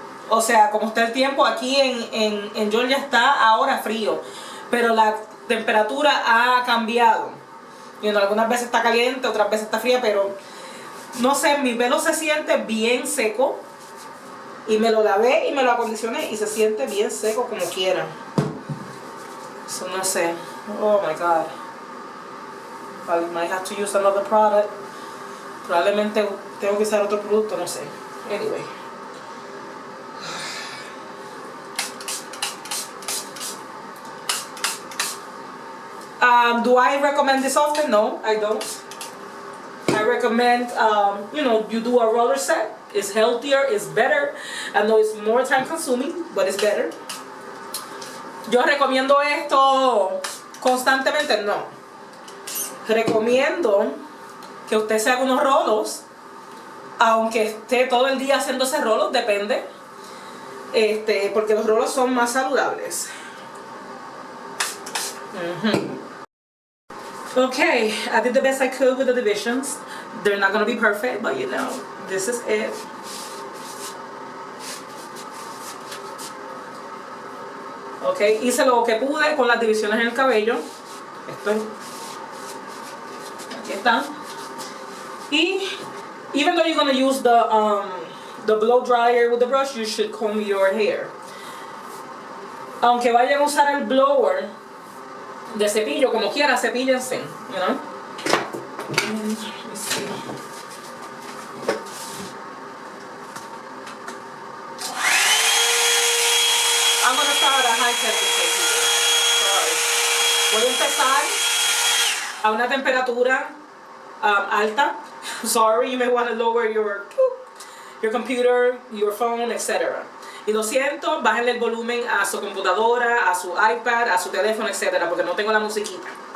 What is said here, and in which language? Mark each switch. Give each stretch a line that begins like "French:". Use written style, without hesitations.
Spanish: O sea, como está el tiempo aquí en Georgia, está ahora frío, pero la temperatura ha cambiado. Algunas veces está caliente, otras veces está fría, pero no sé, mi pelo se siente bien seco, y me lo lavé y me lo acondicioné y se siente bien seco como quiera. So no sé.
English: Oh my god, I might have to use another product.
Spanish: Probablemente tengo que usar otro producto, no sé.
English: Anyway. Do I recommend this often? No, I don't. I recommend, you do a roller set. It's healthier, it's better. I know it's more time consuming, but it's better.
Spanish: Yo recomiendo esto constantemente, no. Recomiendo que usted se haga unos rolos, aunque esté todo el día haciéndose rolos, depende. Porque los rolos son más saludables.
English: Okay, I did the best I could with the divisions. They're not going to be perfect, but this is it.
Spanish: Okay, hice lo que pude con las divisiones en el cabello. Aquí están.
English: Y even though you're going to use the blow dryer with the brush, you should comb your hair.
Spanish: Aunque vayan a usar el blower de cepillo, como quiera, cepíllense,
English: Let me see. I'm gonna start at a high temperature here. Sorry.
Spanish: Voy a empezar a una temperatura alta.
English: Sorry, you may want to lower your computer, your phone, etc.
Spanish: Y lo siento, bájenle el volumen a su computadora, a su iPad, a su teléfono, etcétera, porque no tengo la musiquita.